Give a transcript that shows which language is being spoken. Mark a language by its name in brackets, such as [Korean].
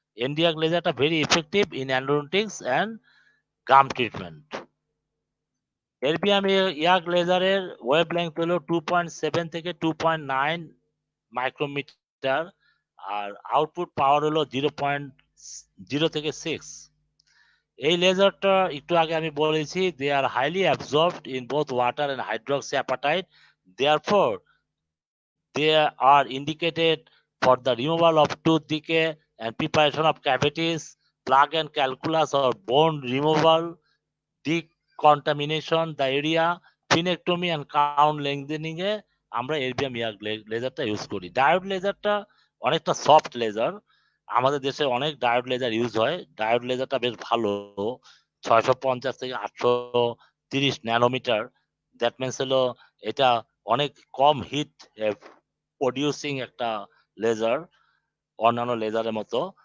[English] Nd:YAG লেজারটা very effective in endodontics and gum treatment. [Bangla] এরবিএম-ইয়াগ লেজারের wavelength হলো 2.7 থেকে 2.9 micrometer আর output পাওয়ার হলো 0.0 থেকে 6। এই লেজারটা একটু আগে আমি বলেছি [English] they are highly absorbed in both water and hydroxyapatite, therefore they are indicated for the removal of tooth decay and preparation of cavities, plaque and calculus or bone removal, decontamination, the area, splenectomy and crown lengthening [Bangla] এ আমরা এরবিএম-ইয়াগ লেজারটা use করি। Diode লেজারটা অনেকটা soft laser, আমাদের দেশে অনেক diode laser use হয়। Diode লেজারটা বেশ ভালো, 650 থেকে 830 ন্যানোমিটার। [English] that means [Bangla] হলো এটা অনেক কম হিট প্রডিউসিং একটা লেজার, অন্যান্য লেজারের মতো।